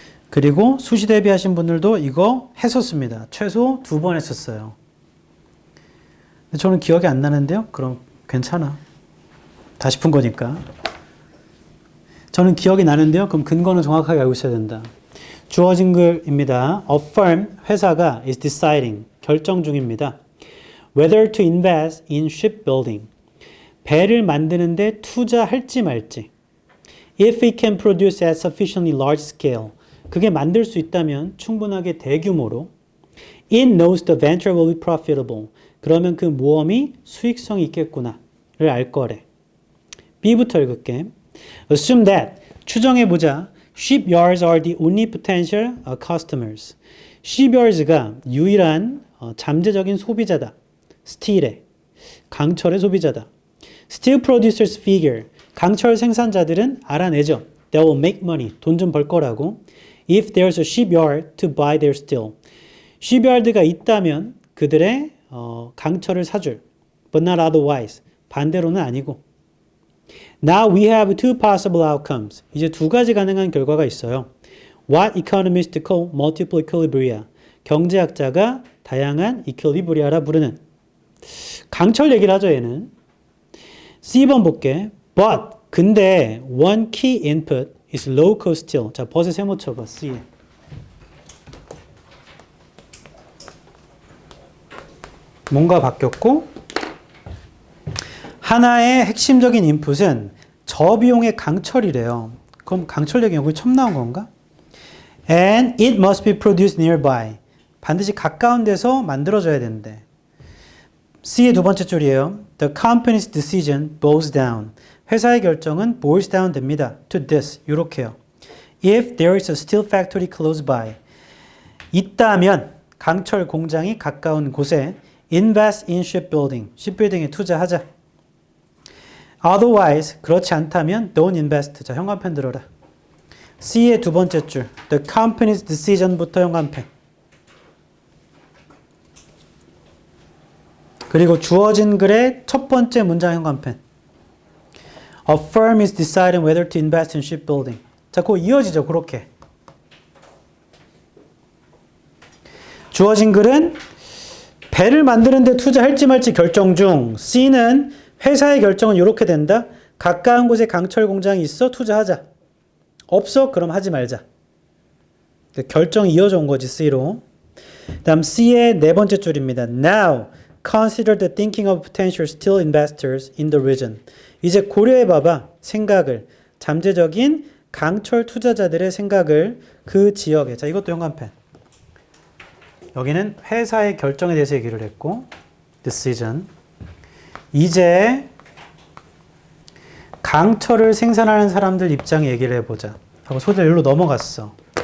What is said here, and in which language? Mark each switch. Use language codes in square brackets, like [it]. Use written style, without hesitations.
[ko] 그리고 수시 대비하신 분들도 이거 했었습니다. 최소 2번 했었어요. 근데 저는 기억이 안 나는데요. 그럼 괜찮아. 다시 푼 거니까. 저는 기억이 나는데요. 그럼 근거는 정확하게 알고 있어야 된다. 주어진 글입니다. [en] A firm, [ko] 회사가 [en] is deciding, [ko] 결정 중입니다. [en] Whether to invest in shipbuilding, [ko] 배를 만드는데 투자할지 말지. [en] If it can produce at sufficiently large scale, [ko] 그게 만들 수 있다면 충분하게 대규모로. [en] It knows the venture will be profitable, [ko] 그러면 그 모험이 수익성이 있겠구나를 알 거래. B부터 읽을게. [en] Assume that, [ko] 추정해보자. [en] Shipyards are the only potential customers. [ko] Shipyards가 유일한 잠재적인 소비자다. 스틸의, 강철의 소비자다. [en] Steel producers figure, [ko] 강철 생산자들은 알아내죠. [en] They will make money, [ko] 돈 좀 벌 거라고. [en] If there's a shipyard to buy their steel. [ko] shipyard가 있다면 그들의 강철을 사줄. [en] But not otherwise, [ko] 반대로는 아니고. [en] Now we have two possible outcomes. [ko] 이제 두 가지 가능한 결과가 있어요. [en] What economists call multiple equilibria. [ko] 경제학자가 다양한 equilibria라 부르는. 강철 얘기를 하죠, 얘는. C번 볼게. [en] But, 근데 one key input is low cost steel. [ko] 자, 버스 세모 쳐봐, C. 뭔가 바뀌었고 하나의 핵심적인 인풋은 저비용의 강철이래요. 그럼 강철 얘기 여기 처음 나온 건가? [en] And it must be produced nearby. [ko] 반드시 가까운 데서 만들어져야 된대. C의 두 번째 줄이에요. [en] The company's decision boils down. [ko] 회사의 결정은 [en] boils down [ko] 됩니다. [en] To this. [ko] 이렇게요. [en] If there is a steel factory close by. [ko] 있다면 강철 공장이 가까운 곳에 [en] invest in shipbuilding. [ko] shipbuilding에 투자하자. [en] Otherwise, [ko] 그렇지 않다면 [en] don't invest. [ko] 자, 현관펜 들어라. C의 두 번째 줄. The company's decision부터 현관펜. 그리고 주어진 글의 첫 번째 문장 현관펜. [en] A firm is deciding whether to invest in shipbuilding. [ko] 자, 그거 이어지죠, 그렇게. 주어진 글은 배를 만드는데 투자할지 말지 결정 중. C는 회사의 결정은 이렇게 된다. 가까운 곳에 강철 공장이 있어 투자하자. 없어? 그럼 하지 말자. 결정이 이어져 온 거지, C로. 다음 C의 네 번째 줄입니다. [en] Now, consider the thinking of potential steel investors in the region. [ko] 이제 고려해봐봐. 생각을. 잠재적인 강철 투자자들의 생각을 그 지역에. 자, 이것도 현관펜. 여기는 회사의 결정에 대해서 얘기를 했고 decision. 이제 강철을 생산하는 사람들 입장 얘기를 해보자 하고 소리를 일로 넘어갔어.